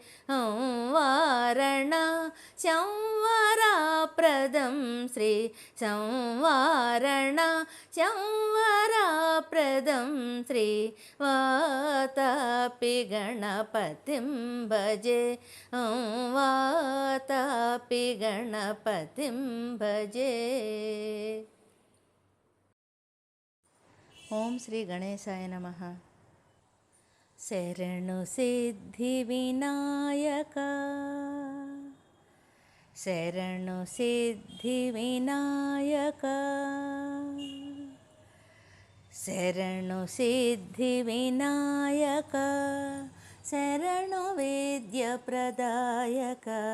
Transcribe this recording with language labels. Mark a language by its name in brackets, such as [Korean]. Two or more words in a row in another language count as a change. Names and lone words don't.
[Sanskrit] वारणा संवराप्रदं श्री संवारणा संवराप्रदं श्री वातापि गणपतिं भजे वातापि गणपतिं भजे। ఓం శ్రీ గణేశాయ నమః. [Telugu] శరణు సిద్ధి వినాయక శరణు సిద్ధి వినాయక శరణు సిద్ధి వినాయక శరణు విద్య ప్రదాయక